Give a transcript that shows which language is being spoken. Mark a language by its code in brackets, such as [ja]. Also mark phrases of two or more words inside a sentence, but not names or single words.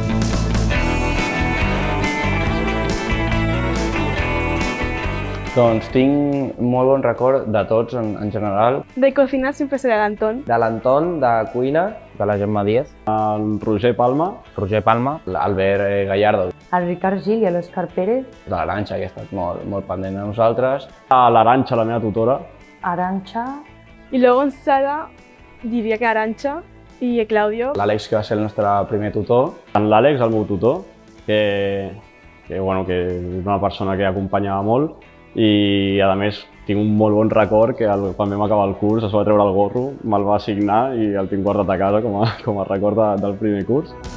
[ca] Doncs tinc molt bon record de tots en general. [es] De cocinar siempre será el Antón. [ca] De l'Anton, de cuina. De la Gemma Díaz, El Roger Palma, l'Albert Gallardo, El Ricard Gil i l'Òscar Pérez. de l'Arantxa, que ha estat molt pendent de nosaltres. L'Arantxa, la meva tutora. Arantxa. [es] Y luego en Sara diría que Arantxa y Claudio. [ca] L'Àlex, que va ser el nostre primer tutor. L'Àlex, el meu tutor, que és una persona que acompanyava molt. I a més tinc un molt bon record que quan vam acabar el curs es va treure el gorro, me'l va assignar i el tinc guardat a casa com a record del primer curs.